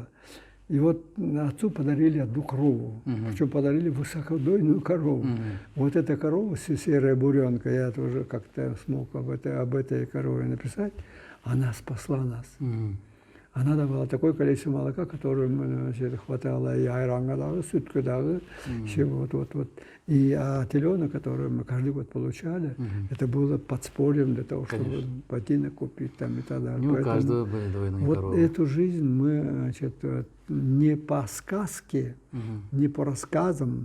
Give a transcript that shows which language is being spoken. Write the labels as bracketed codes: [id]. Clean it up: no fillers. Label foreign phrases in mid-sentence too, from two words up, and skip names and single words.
[ru] И вот отцу подарили одну корову, причем подарили высокодойную корову. Вот эта корова, серая буренка, я тоже как-то смог об этой корове написать, она спасла нас. Мгм. Она давала такое количество молока, которое хватало и [ky] айранга дагы, сүтке дагы, [ru] вот. И теленок, который мы каждый год получали, это было подспорьем для того, чтобы Конечно. ботинок купить там и так далее. Не у Поэтому каждого были двойные вот коровы. эту жизнь мы не по сказке, Мгм. не по рассказам,